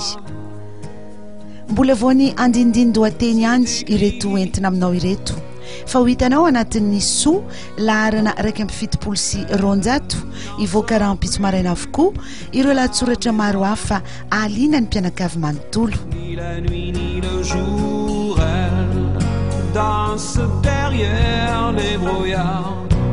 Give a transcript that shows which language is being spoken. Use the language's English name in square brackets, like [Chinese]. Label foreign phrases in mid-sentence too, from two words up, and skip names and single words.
[Malagasy] Mbola voany andindindo ateny ihany ireto entina aminao ireto fa ho hitanao anatin'ny soa laharana raiky amby fitopolo sy roanjato hivoaka rahampitso maraina avokoa ireo lahatsoratra maro hafa ahaliana ny mpianakavy manontolo. [French] La nuit ni le jour, elle danse derrière les brouillards.